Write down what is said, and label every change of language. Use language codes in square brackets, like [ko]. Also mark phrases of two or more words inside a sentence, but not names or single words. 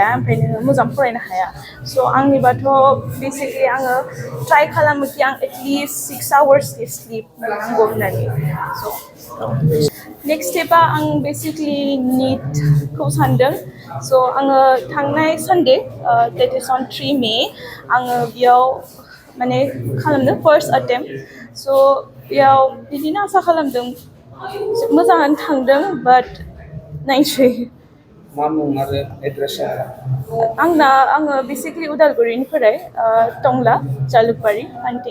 [brx] ओमफ्राय नोङो मोजां फरायनो हाया स' आंनिबाथ' बेसिकलि आङो ट्राइ खालामो कि आं [en] at least 6 hours sleep [brx] मोननांगौ होननानै स' [en] next step [brx] आं बेसिकलि निटखौ सानदों स' आङो थांनाय सानडे [en] date is on 3 May [brx] आङो बेयाव माने खालामदों [en] first attempt [brx] स' बेयाव बिदिनो आसा खालामदों मोजाङानो थांदों बाट नायसै मा मुं आरो एड्रेसा? आङो बेसिकलि उदालगुरिनिफ्राय टंला जालुकबारि आन्टिं